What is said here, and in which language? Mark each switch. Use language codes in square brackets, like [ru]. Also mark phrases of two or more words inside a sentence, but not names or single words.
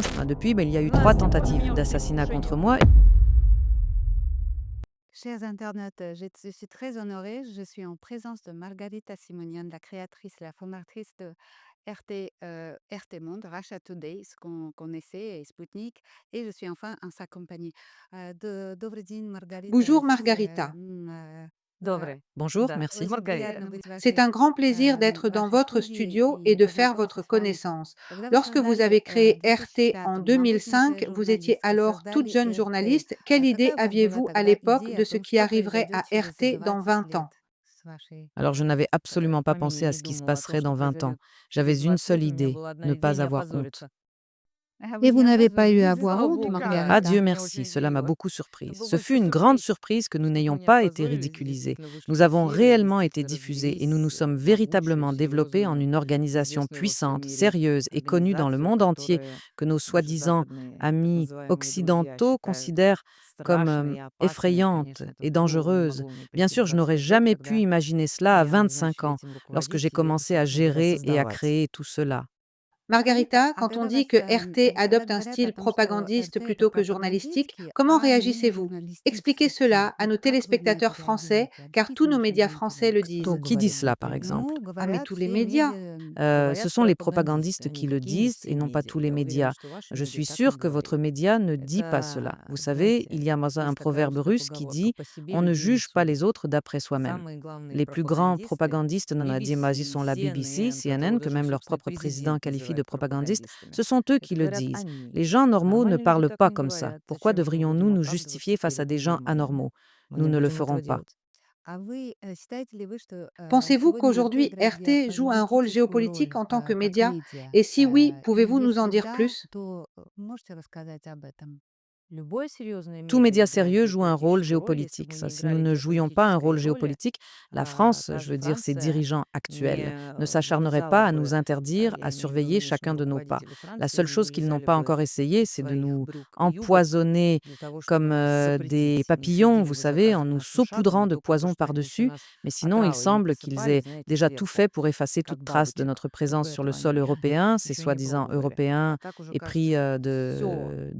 [fr] Depuis, il y a eu 3 tentatives d'assassinat contre moi. Chers internautes, je suis très honorée. Je suis en présence de Margarita Simonian, la créatrice, la fondatrice de RT, RT Monde, Russia Today, ce qu'on connaissait, et Sputnik, et je suis enfin en sa compagnie. [ru] Добрый день, Margarita. [fr] Bonjour Margarita. Bonjour, [ru] Очень [fr] merci. [ru] приятно быть в [fr] C'est [ru] вашей, [fr] un grand plaisir d'être dans [ru] вашей [fr] votre [ru] студии [fr] studio et [ru] и [fr] de faire votre [ru] познакомиться с вами. [fr] connaissance. [ru] Когда вы [fr] Lorsque vous [ru] создали [fr] avez créé [ru] в [fr] RT en [ru] 2005 молоденькая [fr] 2005, vous étiez [ru] журналистка, [fr] alors toute [ru] создали [fr] jeune [ru] РТ. [fr] journaliste. Quelle idée [ru] Какая у вас была [fr] aviez-vous à [ru] тогда [fr] l'époque [ru] идея [fr] de [ru] о [fr] ce [ru] том, [fr] qui [ru] что [fr] arriverait [ru] произойдет [fr] à [ru] через [fr] RT dans [ru] 20 [fr] 20 [ru] лет [fr] ans? [ru] с вашей [fr] Alors, je n'avais absolument pas pensé à [ru] фамилией? [fr] ce qui se passerait dans 20 ans. J'avais une seule idée, ne pas avoir honte. [ru] А вы [fr] Et [ru] не [fr] vous n'avez pas eu à [ru] опозоритесь, [fr] avoir [ru] слава [fr] honte, [ru] богу. Ah [fr] Margarita? Dieu merci, cela m'a beaucoup surprise. Ce fut une grande surprise que nous n'ayons pas été ridiculisés. Nous avons réellement été diffusés et nous nous sommes véritablement développés en une organisation puissante, sérieuse et connue dans le monde entier que nos soi-disant amis occidentaux considèrent comme effrayante et dangereuse. Bien sûr, je n'aurais jamais pu imaginer cela à 25 ans, lorsque j'ai commencé à gérer et à créer tout cela. Margarita, [ru] А [fr] quand on [ru] когда вас, [fr] dit que RT [ru] когда [fr] adopte un [ru] говорят о [fr] style [ru] том, что [fr] propagandiste [ru] РТ это [fr] plutôt que journalistique, [ru] пропагандистский, [fr] comment [ru] а не [fr] réagissez-vous? Expliquez [ru] журналистический [fr] cela [ru] стиль, [fr] à [ru] вот [fr] nos [ru] как вы на это [fr] téléspectateurs français, [ru] реагируете? [fr] car tous [ru] Объясните [fr] nos [ru] нашим [fr] médias français [ru] зрителям, [fr] le [ru] кто [fr] disent. Qui dit [ru] говорит. [fr] cela, par exemple? [ru] Ну, [fr] Ah, mais [ru] говорят [fr] tous les [ru] все [fr] médias. [ru] медиа, [fr] Ce [ru] говорят [fr] sont les [ru] пропагандисты, [fr] propagandistes [ru] а [fr] qui le [ru] никакие не [fr] disent [ru] все [fr] et non pas [ru] медиа. [fr] tous les [ru] Я уверена, [fr] médias. [ru] что ваши [fr] Je [ru] медиа [fr] suis [ru] так не [fr] sûre que votre [ru] говорит. [fr] média ne dit pas cela. [ru] Это, [fr] Vous savez, [ru] знаете, [fr] il y a un [ru] есть такая [fr] proverbe [ru] русская [fr] russe qui [ru] поговорка: [fr] dit [ru] «По себе [fr] «On ne [ru] люди не [fr] juge pas les [ru] судят». [fr] autres d'après soi-même». [ru] Самые главные [fr] Les plus grands [ru] пропагандисты [fr] propagandistes néo-nazis [ru] BBC, [fr] sont la BBC, [ru] CNN, [fr] CNN, [ru] которого [fr] que [ru] даже, [fr] même leur [ru] собственно, [fr] propre président [ru] президент [fr] qualifie de [ru] называет [fr] propagandiste. [ru] пропагандистами. [fr] Ce sont eux qui [ru] Это [fr] le [ru] говорят [fr] disent. [ru] они. [fr] Les gens [ru] А [fr] normaux ne [ru] нормальные люди [fr] parlent [ru] так [fr] pas [ru] не [fr] comme ça. [ru] говорят. [fr] Pourquoi [ru] Зачем мы [fr] devrions-nous [ru] будем [fr] nous [ru] оправдываться [fr] justifier face à [ru] перед [fr] des gens [ru] ненормальными? [fr] anormaux? [ru] Мы [fr] Nous [ru] не [fr] ne le [ru] будем [fr] ferons [ru] этого [fr] pas. [ru] делать. А вы считаете ли вы, что [fr] Pensez-vous [ru] сегодня РТ [fr] qu'aujourd'hui [ru] играет [fr] RT joue un rôle [ru] геополитическую [fr] géopolitique [ru] роль [fr] en tant que [ru] как [fr] média? [ru] медиа? [fr] Et si oui, [ru] И [fr] pouvez-vous nous en [ru] если [fr] dire [ru] да, [fr] plus? [ru] то можете рассказать об этом? Любое серьезное [fr] Tout [ru] медиа [fr] média [ru] играет [fr] sérieux joue un rôle [ru] геополитическую роль. Если бы [fr] géopolitique. [ru] мы [fr] Ça, [ru] не [fr] si nous [ru] играли [fr] ne jouions pas un rôle [ru] геополитической роли, [fr] géopolitique, la France, [ru] та [fr] je [ru] же [fr] veux dire ses [ru] Франция [fr] dirigeants actuels, [ru] не [fr] ne s'acharneraient [ru] вылезала [fr] pas à nous [ru] бы, [fr] interdire, [ru] я [fr] à [ru] имею в виду [fr] surveiller [ru] нынешние [fr] chacun de nos pas. [ru] руководители [fr] La [ru] Франции, [fr] seule [ru] не [fr] chose qu'ils n'ont [ru] вылезали [fr] pas [ru] бы [fr] encore essayé, [ru] из [fr] c'est de [ru] своих [fr] nous [ru] брюк и юбок [fr] empoisonner [ru] для того, [fr] comme [ru] чтобы нас [fr] des [ru] запретить. Не [fr] papillons, [ru] следили [fr] vous [ru] бы за [fr] savez, en [ru] каждым [fr] nous [ru] нашим шагом, [fr] saupoudrant [ru] и [fr] de [ru] только то, [fr] poison [ru] что они еще [fr] par-dessus. [ru] нас [fr] Mais sinon, il [ru] отравой не [fr] semble qu'ils [ru] посыпали, [fr] aient [ru] знаете, [fr] déjà tout [ru] сверху, [fr] fait pour effacer [ru] как [fr] toute trace de [ru] бабочек. [fr] notre [ru] Только [fr] présence sur le [ru] этого [fr] sol [ru] они [fr] européen, ces [ru] еще не [fr] soi-disant [ru] пробовали. [fr] Européens [ru] А так уже [fr] épris [ru] кажется, что все, [fr] de